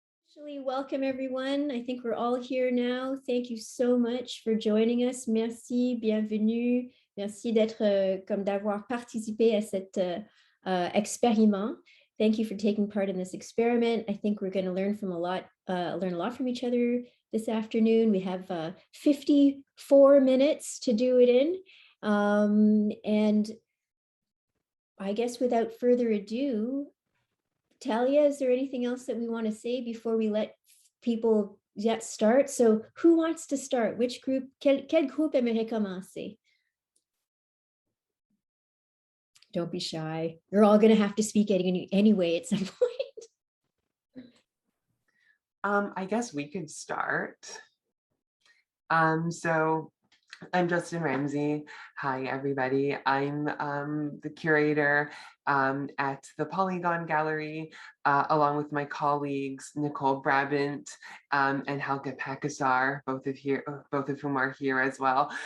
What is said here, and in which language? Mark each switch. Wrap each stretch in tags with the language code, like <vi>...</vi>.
<en>Officially welcome everyone. I think we're all here now. Thank you so much for joining us.</en> <fr>Merci, bienvenue. Merci d'avoir participé à cet expériment.</fr> <en>Thank you for taking part in this experiment. I think we're going to learn learn a lot from each other this afternoon. We have 54 minutes to do it in. And I guess without further ado, Talia, is there anything else that we want to say before we let people start? So who wants to start? Which group?</en> <fr>Quel groupe aimerait commencer?</fr> <en>Don't be shy. You're all going to have to speak anyway at some point. I guess we could start. So I'm Justin Ramsey. Hi, everybody. I'm the curator at the Polygon Gallery, along with my colleagues, Nicole Brabant and Helga Pakasar, both of whom are here as well.</en>